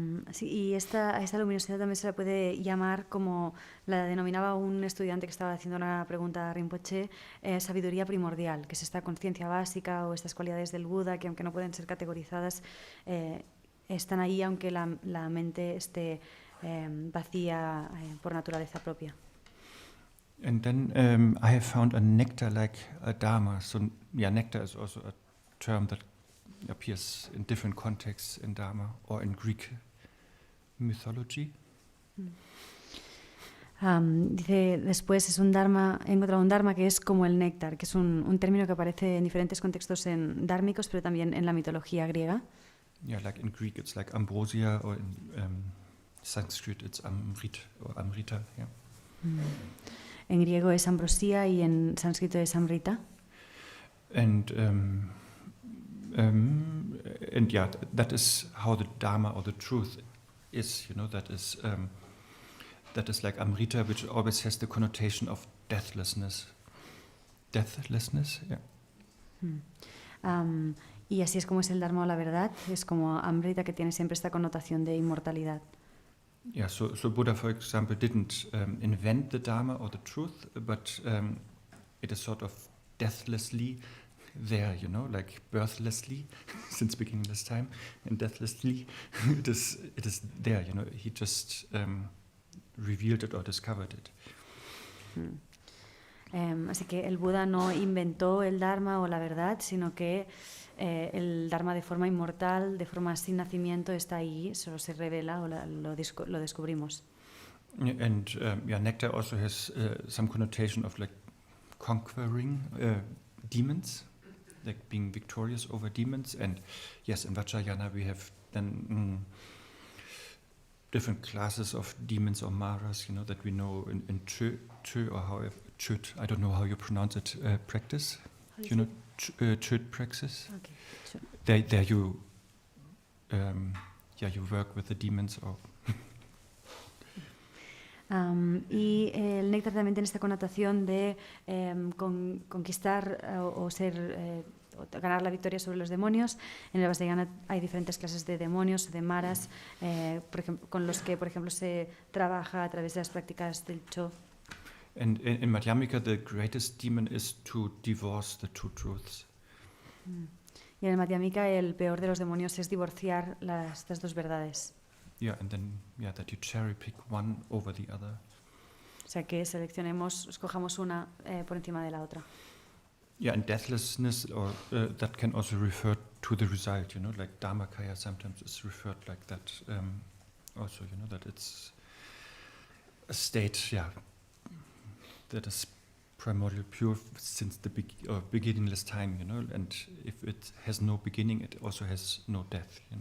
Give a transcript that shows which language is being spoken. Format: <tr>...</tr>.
<es>Sí, y esta luminosidad también se la puede llamar, como la denominaba un estudiante que estaba haciendo una pregunta a Rinpoche, sabiduría primordial, que es esta conciencia básica o estas cualidades del Buda que, aunque no pueden ser categorizadas, están ahí aunque la mente esté vacía por naturaleza propia.</es> <en>And then I have found a nectar like a dharma. So nectar is also a term that appears in different contexts in Dharma or in Greek mythology.</en> <es>Dice, después he encontrado un dharma que es como el néctar, que es un término que aparece en diferentes contextos dármicos, pero también en la mitología griega.</es> <en>Yeah, like in Greek it's like ambrosia, or in Sanskrit it's amrit or amrita. Yeah.</en> <es>En griego es ambrosía y en sánscrito es amrita.</es> <en>And yeah, that is how the Dharma or the truth is. That is like amrita, which always has the connotation of deathlessness. Deathlessness, yeah.</en> <es>Y así es como es el Dharma o la verdad. Es como amrita, que tiene siempre esta connotación de inmortalidad.</es> <en>Yeah, so Buddha, for example, didn't invent the Dharma or the truth, but it is sort of deathlessly there, like birthlessly, since beginningless time, and deathlessly, it is there, he just revealed it or discovered it.</en> <es>Así que el Buda no inventó el Dharma o la verdad, sino que el Dharma de forma inmortal, de forma sin nacimiento, está ahí, solo se revela o lo descubrimos.</es> <en>And nectar also has some connotation of like conquering demons, like being victorious over demons. And yes, in Vajrayana we have then different classes of demons or maras, that we know in Chö or however, Chöt, I don't know how you pronounce it, practice. Chöt praxis. Okay, sure. There you work with the demons or...</en> <es>Y el néctar también tiene esta connotación de conquistar o ser... ganar la victoria sobre los demonios. En el Vajrayana hay diferentes clases de demonios, de maras, con los que, por ejemplo, se trabaja a través de las prácticas del Cho.</es> <en>And in Madhyamika, the greatest demon is to divorce the two truths.</en> <es>Y en el Madhyamika, el peor de los demonios es divorciar estas dos verdades.</es> <en>Yeah, and then that you cherry pick one over the other.</en> <es>O sea, que escojamos una por encima de la otra.</es> <en>Yeah, and deathlessness, or that can also refer to the result, like Dharmakaya sometimes is referred like that. Also, that it's a state, that is primordial pure since the beginningless time, and if it has no beginning, it also has no death,</en>